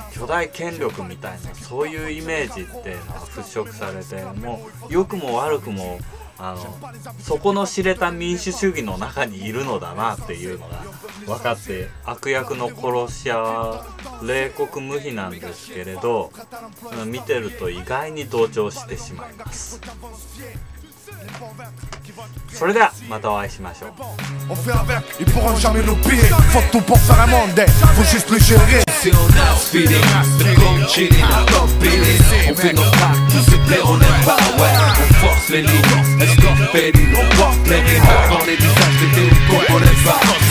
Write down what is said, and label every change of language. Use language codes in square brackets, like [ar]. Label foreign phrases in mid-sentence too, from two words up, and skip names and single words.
[ja] 巨大権力みたいなそういうイメージっていうのが払拭されて、もう良くも悪くも底の知れた民主主義の中にいるのだなっていうのが分かって、悪役の殺し屋は冷酷無比なんですけれど、見てると意外に同調してしまいます。それではまたお会いしましょう。 [fr] On fait avec, ils pourront jamais nous piller. Faut tout pour faire un monde, faut juste le gérer. C'est on a speeding, le compte chilling, le top beating. On fait nos packs, tout se plaît, on aime pas, ouais. On force les lignes, elles stop péding. On porte les rimes, on les visages de tes on aime pas.